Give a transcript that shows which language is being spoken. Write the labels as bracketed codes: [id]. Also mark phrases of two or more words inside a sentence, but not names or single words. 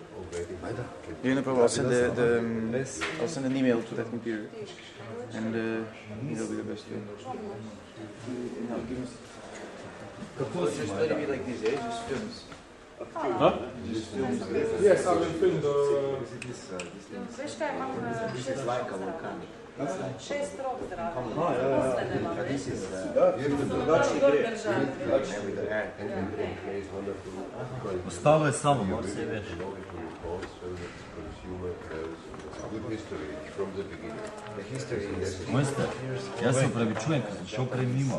[en] Yeah, no problem. I'll send I'll send an email to that computer, and it'll be the best way. Just let it be like this, eh? Just films. Huh? Yes, I will film the... [sl] Veš kaj, imam 6 rok zraven. Ostalo je samo, moraš se veš. Mojster, jaz se upravičujem, ker sem šel prej mimo.